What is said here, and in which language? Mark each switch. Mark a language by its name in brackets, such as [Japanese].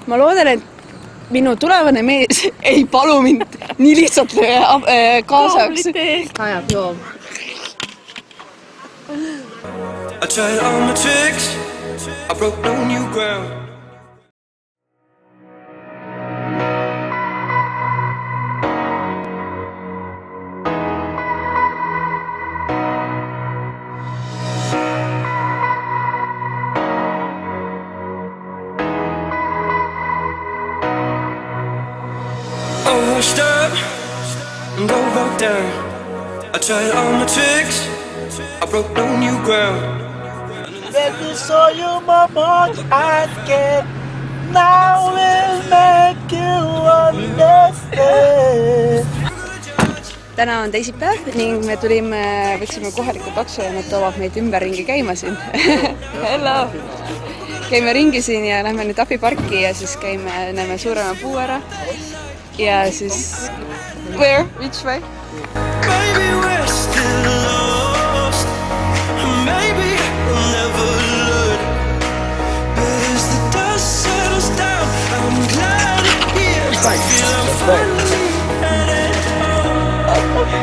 [Estonian] ma loodan, et minu tulevane mees ei palu mind nii lihtsalt kaasaks. Ajab joom. [English] I tried all my tricks, I broke no new ground. Washed up and go back down. I tried all my tricks, I broke no new ground. Let me show you my mark I get. Now we'll make you understand. [Estonian] Täna on teisipäev ning me võtsime kohaliku takso ja nad toovad meid ümberringi käima siin. [English] Hello! [Estonian] Käime ringi siin ja lähme nüüd Ahvi parki ja siis näeme suurema puu ära. Ja siis... [English] Where? Which way? Maybe we're still lost, maybe we'll never learn. But as the dust settles down, I'm glad here. I feel I'm finally headed home.